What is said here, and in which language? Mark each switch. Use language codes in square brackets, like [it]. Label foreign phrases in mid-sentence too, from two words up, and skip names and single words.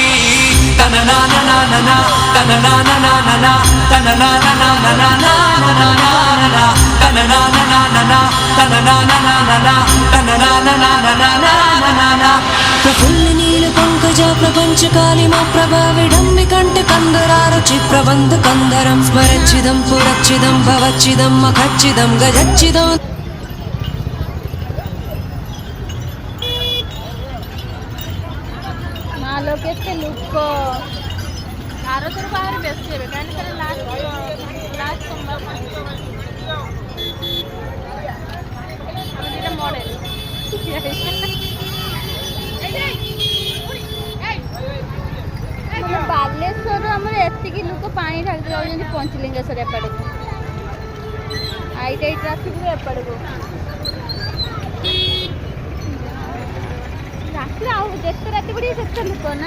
[sa] तनना ना ना ना ना तनना ना ना ना ना तनना ना ना ना ना ना ना तनना ना ना ना ना तनना ना ना ना ना तनना ना ना ना ना ना ना। प्रफुल्ल नील पंकजा प्रपंच कालिमा प्रभा विडम्बि कंठ कंदरा रुचि प्रबंध कंदरं स्मरच्चिदं पुरच्चिदं भवच्चिदं मखच्चिदं गजच्चिदं। [or] କେତେ ଲୋକ ଆରଥର ବାହାରେ ବେଶୀ ହେବେ କାହିଁକି ତାର ଲାଷ୍ଟ ସୋମବାର ଆମେ ଦୁଇଟା ମଡେଲ ବାଲେଶ୍ୱର ଆମର ଏତିକି ଲୋକ ପାଣି ଢାଳିତେ ଯାଉଛନ୍ତି ପଞ୍ଚଲିଙ୍ଗେଶ୍ୱର ଏପଟକୁ ଆଇଟାଇ ଟ୍ରାଫିକରୁ ଏପଟକୁ ରାତିରେ ଆଉ ଯେତେ ରାତି ପଡ଼ିବ ସେତେ ଲୋକ ନା।